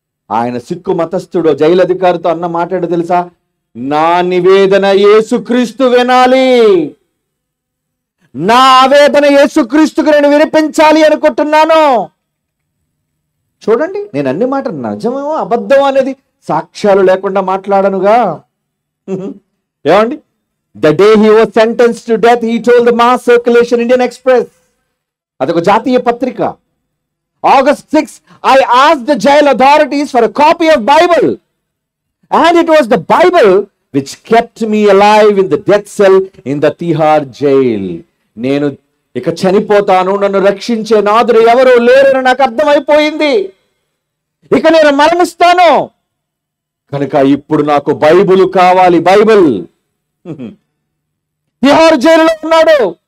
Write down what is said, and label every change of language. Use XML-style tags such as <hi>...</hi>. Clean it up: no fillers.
<te>ఆయన సిక్కు మతస్థుడు జైలు అధికారితో అన్న మాట్లాడు తెలుసా? నా నివేదన యేసుక్రీస్తు వినాలి, నా ఆవేదన యేసుక్రీస్తుకు నేను వినిపించాలి అనుకుంటున్నాను. చూడండి, నేను అన్ని మాట నిజమేమో అబద్ధం అనేది సాక్ష్యాలు లేకుండా మాట్లాడనుగా.</te> <en>ఏమండి, the day he was sentenced to death he told the mass circulation Indian Express,</en> <te>అదొక జాతీయ పత్రిక.</te> <en>August 6, I asked the jail authorities for a copy of Bible, and it was the Bible which kept me alive in the death cell in the Tihar jail.</en> <te>నేను ఇక చనిపోతాను, నన్ను రక్షించే నాదుడు ఎవరు లేరని నాకు అర్థమైపోయింది, ఇక నేను మరణిస్తాను, కనుక ఇప్పుడు నాకు బైబిల్ కావాలి. బైబిల్. తిహారు జైలులో ఉన్నాడు.</te>